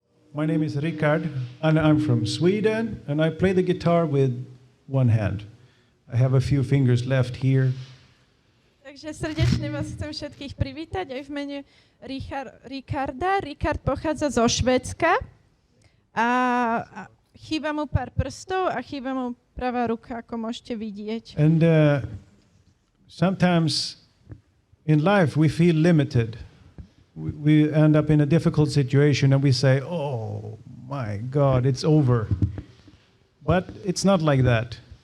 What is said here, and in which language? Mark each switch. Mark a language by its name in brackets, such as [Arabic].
[English] My name is Rickard, and I'm from Sweden, and I play the guitar with one hand. I have a few fingers left here. [Slovak] Takže srdečne vás chcem všetkých privítať aj v mene Rickarda. Rickard pochádza zo Švédska a chýba mu pár prstov a chýba mu pravá ruka, ako môžete vidieť. [English] And sometimes in life we feel limited. We end up in a difficult situation and we say, oh my God, it's over. But it's not like that.